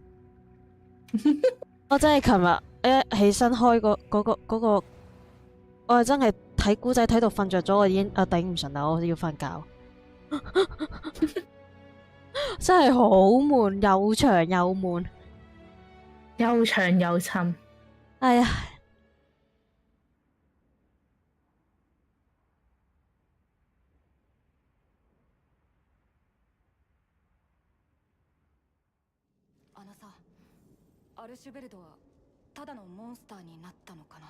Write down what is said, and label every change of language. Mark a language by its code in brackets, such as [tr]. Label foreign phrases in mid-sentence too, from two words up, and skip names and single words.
[yue] 我真係琴日一起身開嗰個，我係真係睇古仔睇到瞓着咗，我已經頂唔順啦，我要瞓覺。真係好悶，又長又悶，又長又沉。哎呀！ [ja] あのさ、アルシュベルドはただのモンスターになったのかな。